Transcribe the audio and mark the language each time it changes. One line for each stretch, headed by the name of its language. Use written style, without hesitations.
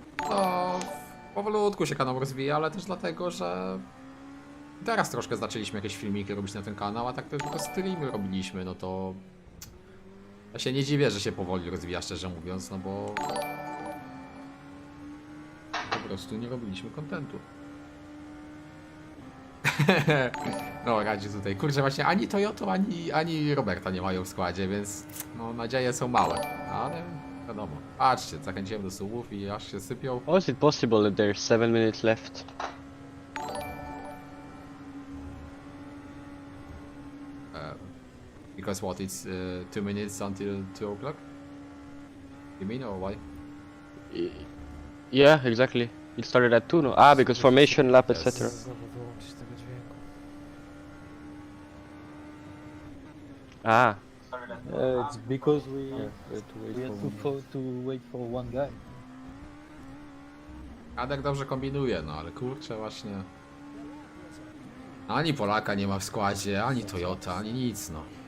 Polish: No, powolutku się kanał rozwija, ale też dlatego, że teraz troszkę zaczęliśmy jakieś filmiki robić na ten kanał, a tak to tylko streamy robiliśmy, no to ja się nie dziwię, że się powoli rozwija, szczerze mówiąc, no bo po prostu nie robiliśmy kontentu. No, radzi tutaj. Kurczę, właśnie ani Toyota, ani Roberta nie mają w składzie, więc no nadzieje są małe, ale wiadomo. Patrzcie, zachęciłem do subów i aż się sypią.
English: How is it possible that there's 7 minutes left? Because what, it's 2 minutes until 2 o'clock? You mean, or why? Yeah, exactly. It started at 2, no? Ah, because formation, lap, etc. Ah. It's because we had to wait for one guy.
Polish: Adek dobrze kombinuje, no ale kurczę właśnie. Ani Polaka nie ma w składzie, ani Toyota, ani nic, no.